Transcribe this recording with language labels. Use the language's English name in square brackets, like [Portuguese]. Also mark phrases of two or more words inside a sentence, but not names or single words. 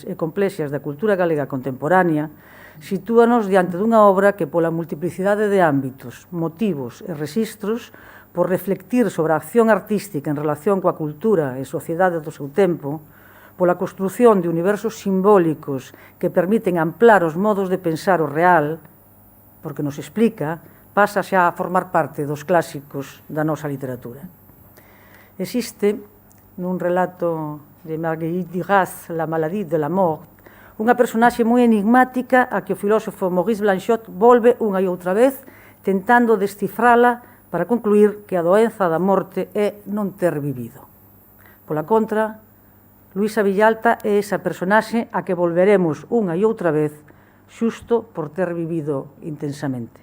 [Galician] e complexas da cultura galega contemporánea, sitúanos diante dunha obra que, pola multiplicidade de ámbitos, motivos e rexistros, por reflectir sobre a acción artística en relación coa cultura e sociedade do seu tempo, pola construción de universos simbólicos que permiten amplar os modos de pensar o real, porque nos explica, pasa xa a formar parte dos clásicos da nosa literatura. Existe, nun relato de Marguerite Duras, La maladie de la mort, unha personaxe moi enigmática a que o filósofo Maurice Blanchot volve unha e outra vez tentando descifrala para concluir que a doenza da morte é non ter vivido. Pola contra, Luisa Villalta é esa personaxe a que volveremos unha e outra vez xusto por ter vivido intensamente.